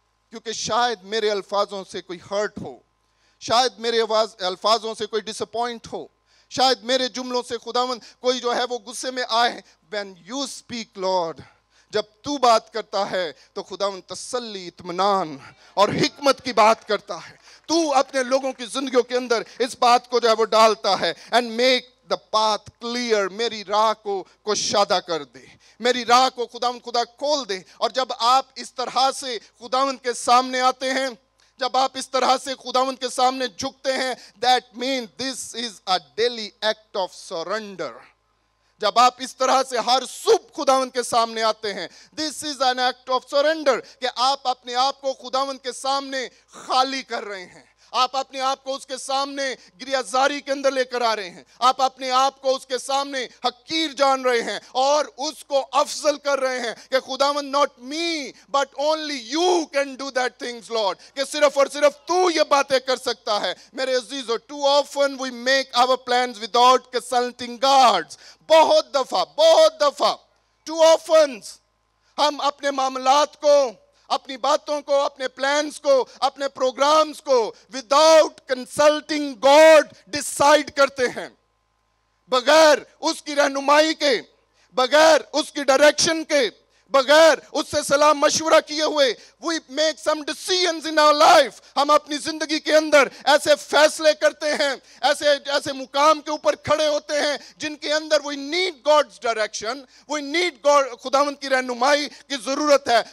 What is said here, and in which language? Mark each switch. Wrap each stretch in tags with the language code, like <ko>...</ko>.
<ur>کیونکہ شاید میرے الفاظوں سے کوئی ہرٹ ہو, شاید میرے الفاظوں سے کوئی ڈس اپوائنٹ ہو, شاید میرے جملوں سے خداوند کوئی جو ہے وہ غصے میں آئے.</ur> <en>When you speak, Lord,</en> <ur>جب تو بات کرتا ہے تو خداوند تسلی، اطمینان اور حکمت کی بات کرتا ہے. تو اپنے لوگوں کی زندگیوں کے اندر اس بات کو جو ہے وہ ڈالتا ہے.</ur> <en>And make the path clear.</en> <ur>میری راہ کو کشادہ کر دے, میری راہ کو خدا کھول دے. اور جب آپ اس طرح سے خداوند کے سامنے آتے ہیں, جب آپ اس طرح سے خداوند کے سامنے جھکتے ہیں,</ur> <en>that means this is a daily act of surrender.</en> <ur>جب آپ اس طرح سے ہر صبح خداوند کے سامنے آتے ہیں,</ur> <en>this is an act of surrender,</en> <ur>کہ آپ اپنے آپ کو خداوند کے سامنے خالی کر رہے ہیں. آپ اپنے آپ کو اس کے سامنے گریازاری کے اندر لے کر آ رہے ہیں. آپ اپنے آپ کو اس کے سامنے حقیر جان رہے ہیں اور اس کو افضل کر رہے ہیں کہ خداوند</ur> <en>not me but only you can do that things Lord,</en> <ur>کہ صرف اور صرف تو یہ باتیں کر سکتا ہے. میرے عزیزو,</ur> <en>too often we make our plans without consulting God.</en> <ur>بہت دفعہ</ur> <en>too often</en> <ur>ہم اپنے معاملات کو, اپنی باتوں کو, اپنے پلانز کو, اپنے پروگرامز کو</ur> <en>without consulting God decide</en> <ur>کرتے ہیں, بغیر اس کی رہنمائی کے, بغیر اس کی ڈائریکشن کے, بغیر اس سے صلاح مشورہ کیے ہوئے.</ur> <en>we make some decisions in our life.</en> <ur>ہم اپنی زندگی کے اندر ایسے فیصلے کرتے ہیں, ایسے مقام کے اوپر کھڑے ہوتے ہیں جن کے اندر</ur> <en>we need God's direction, we need God,</en> <ur>خداوند کی رہنمائی کی ضرورت ہے.</ur>